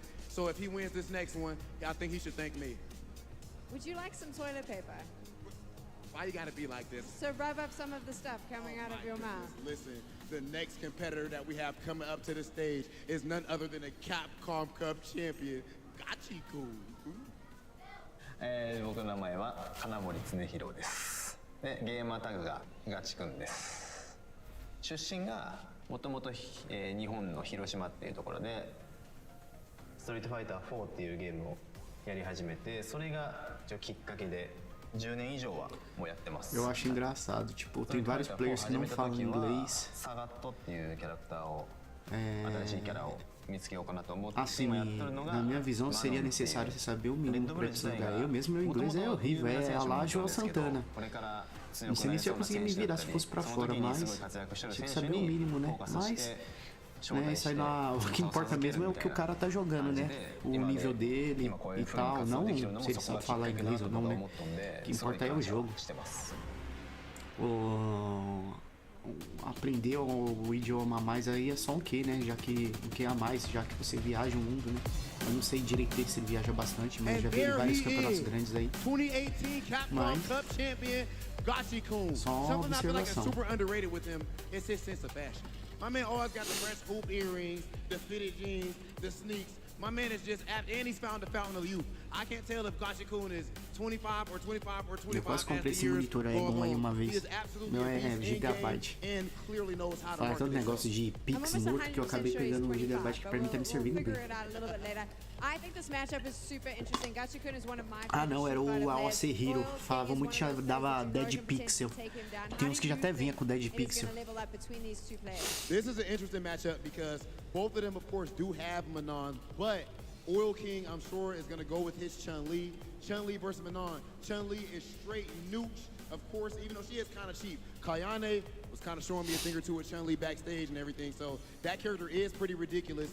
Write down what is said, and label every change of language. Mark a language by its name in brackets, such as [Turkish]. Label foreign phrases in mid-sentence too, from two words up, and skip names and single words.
[English] So if he wins this next one, I think he should thank me. Would you like some toilet paper? Why you gotta be like this? So rub up some of the stuff coming out of your mouth. Listen, the next competitor that we have coming up to the stage is none other than a Capcom Cup champion, Gachi-kun. [Japanese] 僕の名前は金森恒弘です。で、ゲーマータグがガチくんです。出身がもともと日本の広島っていうところで、ストリートファイター4っていうゲームをやり始めて、それがきっかけで。10年以上はもうやってます。 [Portuguese] Eu acho engraçado, tipo, tem vários players que não falam inglês. [Japanese] サガットっていうキャラクターを新しいキャラを見つけようかなと思って [Portuguese] Assim, na minha visão seria necessário você saber o mínimo para jogar. Eu mesmo, meu inglês é horrível, é a lá João Santana. Não sei nem se eu conseguia me virar se fosse para fora, mas tinha que saber o mínimo, né? Mas né, isso aí lá, o que importa mesmo é o que o cara tá jogando, né? O nível dele e tal, não se ele sabe falar inglês ou não, né? O que importa é o jogo. Aprender o idioma a mais aí é só um quê, né? Já que o que a mais, já que você viaja o mundo, né? Eu não sei direito se ele viaja bastante, mas já vi vários campeonatos grandes aí. [English] 2018 Capcom Cup champion, Gachi-kun. Something I feel like is super underrated with him is his sense of fashion. My man always got the fresh hoop earrings, the fitted jeans, the sneaks. My man is just apt, and he's found the fountain of youth. I can't tell if Gachi-kun is 25 or 25 or 25 [Portuguese] Eu quase comprei esse monitor aí bom aí uma vez. Meu é gigabyte. Fala todo negócio de Pix morto que eu acabei pegando um gigabyte que pra mim tá me servindo bem. Ah não, era o AOC Hero. Falava muito que dava [English] Dead Pixel. [Portuguese] Tem uns que já até vinha com [English] Dead Pixel. This is an interesting matchup because both of them of course do have Manon, but Oil King, I'm sure, is going to go with his Chun-Li. Chun-Li versus Manon. Chun-Li is straight nooch, of course, even though she is kind of cheap. Kayane was kind of showing me a thing or two with Chun-Li backstage and everything, so that character is pretty ridiculous.